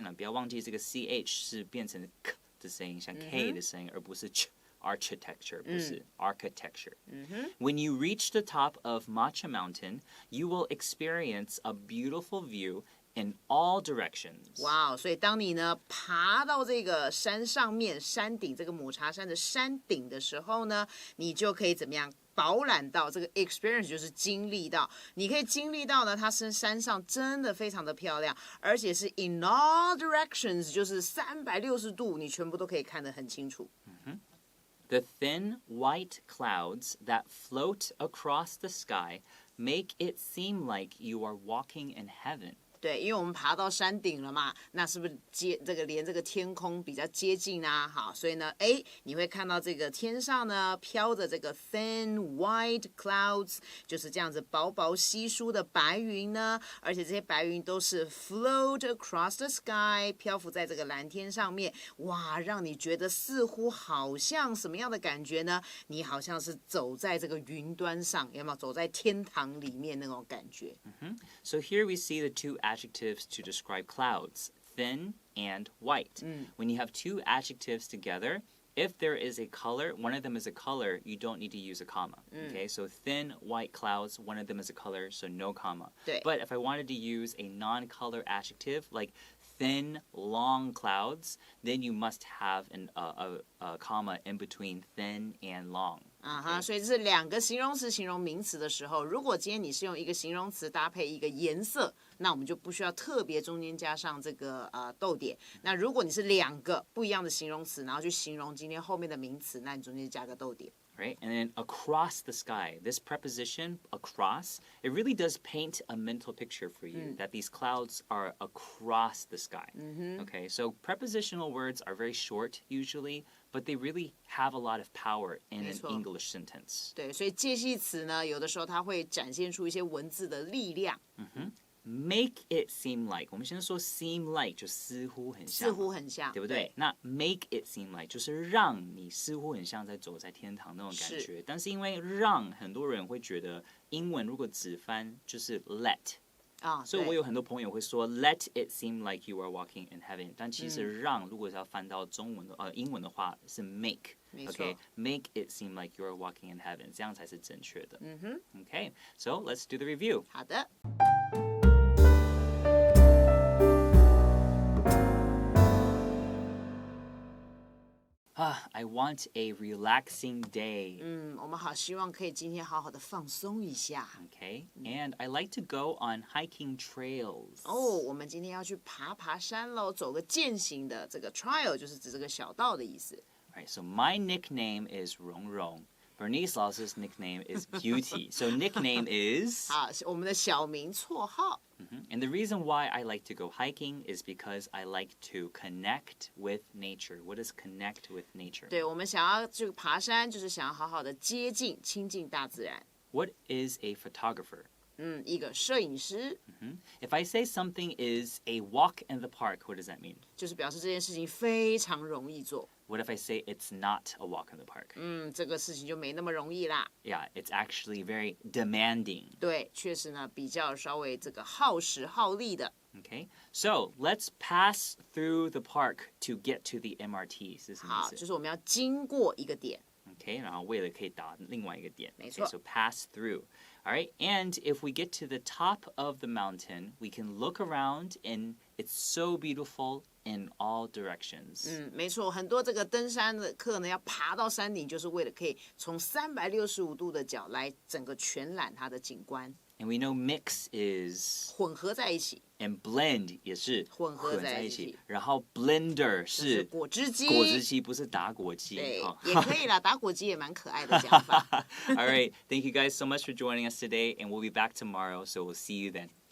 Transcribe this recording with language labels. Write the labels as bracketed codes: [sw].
[zh] 那不要忘记这个 CH 是变成 K 的声音，像 K 的声音，而不是 Architecture 不是 architecture. [en] When you reach the top of Matcha Mountain, you will experience a beautiful view in all directions. [zh] 哇，所以当你呢爬到这个山上面，山顶这个抹茶山的山顶的时候呢，你就可以怎么样？饱览到这个 experience 就是经历到，你可以经历到呢，它是山上真的非常的漂亮，而且是 [en] in all directions， [zh] 就是360度，你全部都可以看得很清楚。 [en] The thin white clouds that float across the sky make it seem like you are walking in heaven. [zh] 对，因为我们爬到山顶了嘛，那是不是连这个天空比较接近啊？好，所以呢，你会看到这个天上呢飘着这个 [en] thin white clouds， [zh] 就是这样子薄薄稀疏的白云呢，而且这些白云都是 [en] float across the sky， [zh] 漂浮在这个蓝天上面，哇，让你觉得似乎好像什么样的感觉呢？你好像是走在这个云端上，有没有走在天堂里面那种感觉 [en] ？So here we see the two adjectives to describe clouds, thin and white. When you have two adjectives together, if there is a color, one of them is a color, you don't need to use a comma. Okay, so thin, white clouds, one of them is a color, so no comma. [zh] 对。 [en] But if I wanted to use a non-color adjective like thin, long clouds, then you must have a comma in between thin and long. [zh] 所以这是两个形容词形容名词的时候，如果今天你是用一个形容词搭配一个颜色，那我们就不需要特别中间加上这个逗点。那如果你是两个不一样的形容词，然后去形容今天后面的名词，那你中间加个逗点。 [en] Right? And then across the sky, this preposition, across, it really does paint a mental picture for you that these clouds are across the sky. Okay, so prepositional words are very short usually, but they really have a lot of power in an English sentence. [zh] 对，所以介系词呢，有的时候它会展现出一些文字的力量。 [en] Make it seem like， [zh] 我们先说 seem like 就似乎很像，似乎很像，对不对？那 [en] make it seem like [zh] 就是让你似乎很像在走在天堂那种感觉。但是因为让，很多人会觉得英文如果直翻就是 let。所以我有很多朋友会说 [en] let it seem like you are walking in heaven， [zh] 但其实让如果是要翻到英文的话是 [en] make。Okay, make it seem like you are walking in heaven， [zh] 这样才是正确的。 [en] Okay, so let's do the review. [zh] 好的。 [en] I want a relaxing day. [zh] 我们好希望可以今天好好的放松一下。 [en] Okay, and I like to go on hiking trails. [zh] 我们今天要去爬山喽，走个健行的。这个 trail 就是指这个小道的意思。 [en] Alright, so my nickname is Rong Rong. Bernice Laws' nickname is Beauty. So nickname is [zh] 好，我们的小名绰号。 [en] And the reason why I like to go hiking is because I like to connect with nature. What is connect with nature? [zh] 对，我们想要去爬山，就是想要好好的接近、亲近大自然。 [en] What is a photographer? [zh] 一个摄影师。 [en] If I say something is a walk in the park, what does that mean? [zh] 就是表示这件事情非常容易做。 [en] What if I say it's not a walk in the park? [zh] 这个事情就没那么容易啦。 [en] Yeah, it's actually very demanding. [zh] 对，确实呢，比较稍微这个耗时耗力的。 [en] Okay, Okay, so let's pass through the park to get to the MRT. [zh] 是什么意思？好，就是我们要经过一个点。 Okay, 然后为了可以达另外一个点。没错。 [en] Okay, so pass through. All right, and if we get to the top of the mountain, we can look around and it's so beautiful in all directions. [zh] 没错，很多这个登山的客呢，要爬到山顶，就是为了可以从365度的角来整个全览它的景观。 [en] And we know mix is [zh] 混合在一起 [en] and blend [zh] 也是混合在一起然后 blender 是果汁机，果汁机不是打果机。对，也可以啦，打果机也蛮可爱的讲法。 [en] All right, thank you guys so much for joining us today, and we'll be back tomorrow, so we'll see you then.